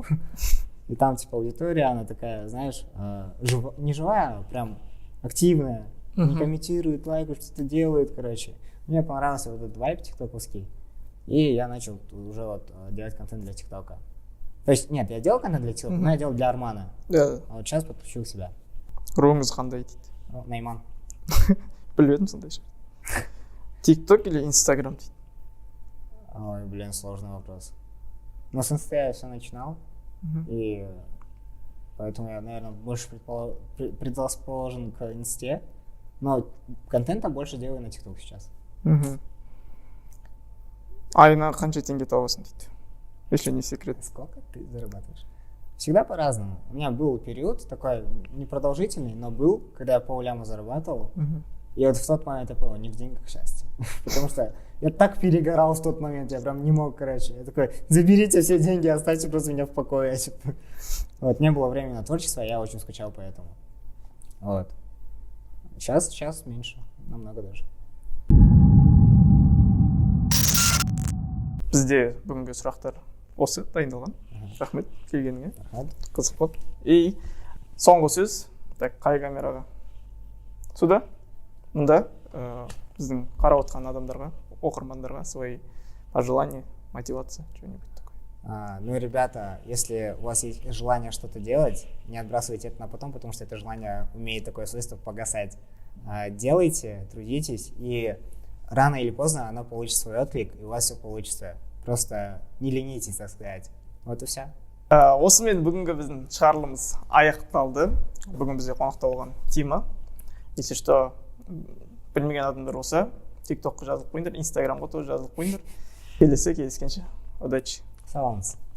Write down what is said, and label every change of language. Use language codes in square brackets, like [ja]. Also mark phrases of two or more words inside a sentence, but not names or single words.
[ru] И там, типа, аудитория, она такая, знаешь, не живая, а прям активная, не комментирует, лайкает, что-то делает, короче. Мне понравился вот этот вайб тиктоковский, и я начал уже вот делать контент для тиктока. То есть, нет, я делал контент для тиктока, но я делал для Армана. Да. А вот сейчас подключил себя. [kk] Руыңыз қандай дейді? Найман. Біліп едім сондай шығар. TikTok или Instagram дейді? Ой, [ru] блин, сложный вопрос. Но с инста я все начинал. И поэтому я, наверное, больше предрасположен к инсте, но контента больше делаю на ТикТок сейчас. [kk] Айына қанша теңге табасың дейді? [ru] Если не секрет. Сколько ты зарабатываешь? Всегда по-разному. У меня был период такой непродолжительный, но был, когда я полляма зарабатывал. И вот в тот момент я понял, не в деньгах счастье. Потому что я так перегорал в тот момент, я прям не мог, короче. Я такой, заберите все деньги, оставьте просто меня в покое. Типа. Вот, не было времени на творчество, я очень скучал по этому. Вот. Сейчас меньше, намного даже. [kk] Бізде бүгінгі сұрақтар осы дайындалған. Рахмет келгеніңе. Рахмет. Қызық болды. [ru] И соңғы [kk] сөз, так, қай камераға? Сюда, мында біздің қарап отқан адамдарға, оқырмандарға [ru] свои пожелания, мотивация, что-нибудь такое. Ну, ребята, если у вас есть желание что-то делать, не отбрасывайте это на потом, потому что это желание умеет такое свойство погасать. Делайте, трудитесь, и рано или поздно оно получит свой отклик, и у вас все получится. Просто не ленитесь, так сказать. Вот и все. [kk] Осымен бүгінгі біздің шығарылымыз аяқталды. Бүгін бізде қонақта болған Тима. [ru] Если что, [kk] білмеген адамдар болса, TikTokқа жазылып қойыңдар, Instagramға тоже жазылып қойыңдар. Келесі кездескенше. Удачи. Саламатсыз.